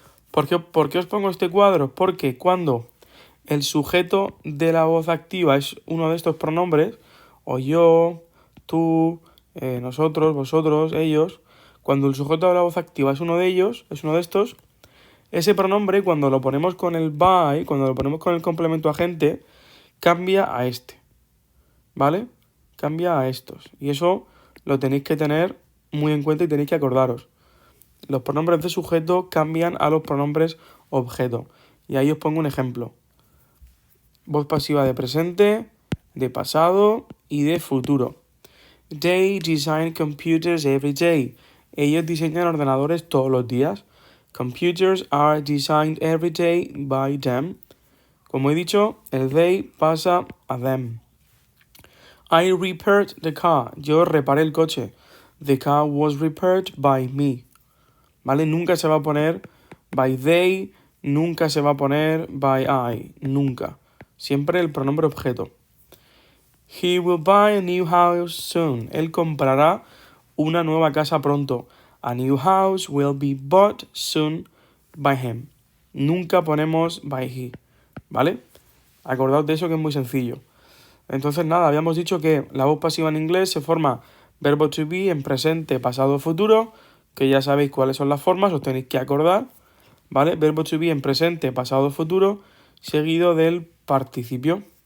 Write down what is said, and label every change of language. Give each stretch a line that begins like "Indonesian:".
Spanish: ¿Por qué os pongo este cuadro? Porque cuando el sujeto de la voz activa es uno de estos pronombres, o yo, tú, nosotros, vosotros, ellos, cuando el sujeto de la voz activa es uno de ellos, es uno de estos, ese pronombre cuando lo ponemos con el by, cuando lo ponemos con el complemento agente, cambia a este, ¿vale? Cambia a estos. Y eso lo tenéis que tener muy en cuenta y tenéis que acordaros. Los pronombres de sujeto cambian a los pronombres objeto. Y ahí os pongo un ejemplo. Voz pasiva de presente, de pasado y de futuro.
English: They design computers every day.
Spanish: Ellos diseñan ordenadores todos los días.
English: Computers are designed every day by them.
Spanish: Como he dicho, el they pasa a them.
English: I repaired the car.
Spanish: Yo reparé el coche.
English: The car was repaired by me.
Spanish: ¿Vale? Nunca se va a poner by they, nunca se va a poner by I, nunca. Siempre el pronombre objeto.
English: He will buy a new house soon.
Spanish: Él comprará una nueva casa pronto.
English: A new house will be bought soon by him.
Spanish: Nunca ponemos by he, ¿vale? Acordaos de eso que es muy sencillo. Entonces nada, habíamos dicho que la voz pasiva en inglés se forma verbo to be en presente, pasado, futuro, que ya sabéis cuáles son las formas, os tenéis que acordar, ¿vale? Verbo to be en presente, pasado, futuro, seguido del participio.